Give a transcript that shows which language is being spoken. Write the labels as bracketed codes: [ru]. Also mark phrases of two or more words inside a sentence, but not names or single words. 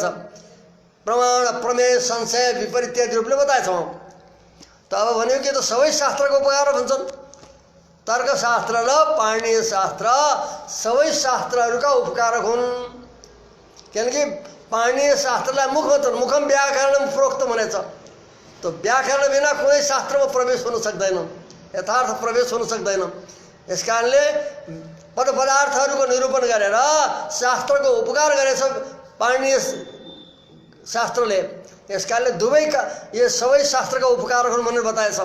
[ne] प्रमाण, प्रमेय, संशय, विपरीत इत्यादि रूपले बताएको छौँ। त अब भन्यो कि त सबै शास्त्रको उपकार भन्छन्। तर्कशास्त्र र पाणिनीय शास्त्र सबै शास्त्रहरूका उपकारक हुन्। किनकि पाणिनीय शास्त्रलाई मुख भन्छन्, [sa] मुखम व्याकरणम प्रोक्त भनेछ। [ne] त व्याकरण बिना कुनै शास्त्रमा प्रवेश हुन सक्दैन, यथार्थ प्रवेश हुन सक्दैन। यस कारणले पदार्थहरूको निरूपण गरेर शास्त्रको उपकार गरेछ पाणिनीय शास्त्रले। यस कारणले दुवैका यो सबै शास्त्रका उपकारहरू भनेर बताएछ।